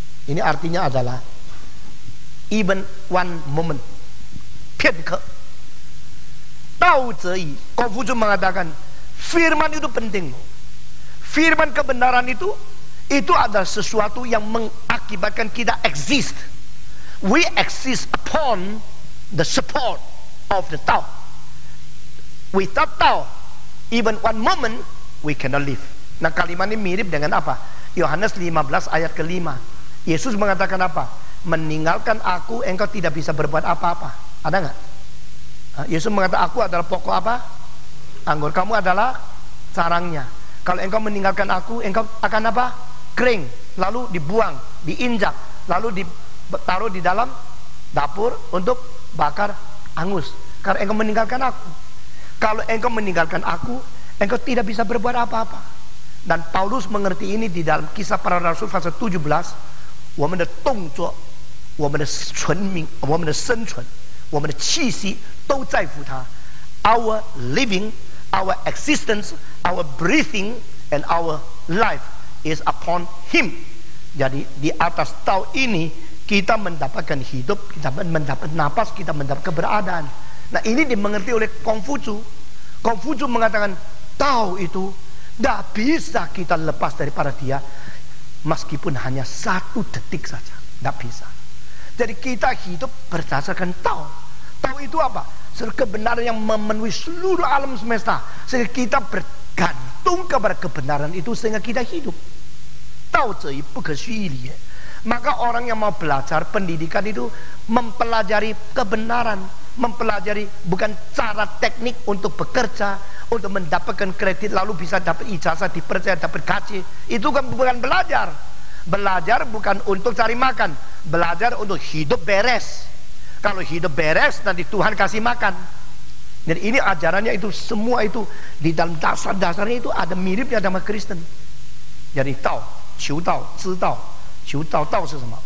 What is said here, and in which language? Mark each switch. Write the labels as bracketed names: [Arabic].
[Indonesian] Ini artinya adalah [English] even one moment, [Indonesian] 片刻. Tahu zhi, Kongfucu mengatakan firman itu penting. Firman kebenaran itu adalah sesuatu yang mengakibatkan kita exist. [English] We exist upon the support of the Tao. Without Tao, even one moment we cannot live. [Indonesian] Nah, kalimat ini mirip dengan apa? Yohanes 15 ayat ke-5. Yesus mengatakan apa? Meninggalkan aku, engkau tidak bisa berbuat apa-apa. Ada nggak? Yesus mengatakan aku adalah pokok apa? Anggur. Kamu adalah sarangnya. Kalau engkau meninggalkan aku, engkau akan apa? Kering. Lalu dibuang, diinjak, lalu ditaruh di dalam dapur untuk bakar angus. Karena engkau meninggalkan aku. Kalau engkau meninggalkan aku, engkau tidak bisa berbuat apa-apa. Dan Paulus mengerti ini di dalam Kisah Para Rasul pasal 17. [Chinese] 我们的动作，我们的存命，我们的生存，我们的气息都在乎他。 [English] Our living, our existence, our breathing, and our life is upon him. [Indonesian] Jadi di atas Tao ini kita mendapatkan hidup, kita mendapat napas, kita mendapat keberadaan. Nah, ini dimengerti oleh Kongfucu. Kongfucu mengatakan Tao itu tidak bisa kita lepas daripada dia, meskipun hanya 1 detik saja, tidak bisa. Jadi kita hidup berdasarkan Tao. Tao itu apa? Kebenaran yang memenuhi seluruh alam semesta, sehingga kita bergantung kepada kebenaran itu sehingga kita hidup. [Chinese] Tao zhi bu ke xu yi li. [Indonesian] Maka orang yang mau belajar pendidikan itu mempelajari kebenaran, mempelajari bukan cara teknik untuk bekerja, untuk mendapatkan kredit lalu bisa dapat ijazah, dipercaya dapat gaji. Itu kan bukan belajar. Belajar bukan untuk cari makan, belajar untuk hidup beres. Kalau hidup beres nanti Tuhan kasih makan. Jadi ini ajarannya itu semua itu di dalam dasar-dasarnya itu ada miripnya sama Kristen. Jadi [Chinese] Tao, 求道, 知道, 求道, Tao是什么?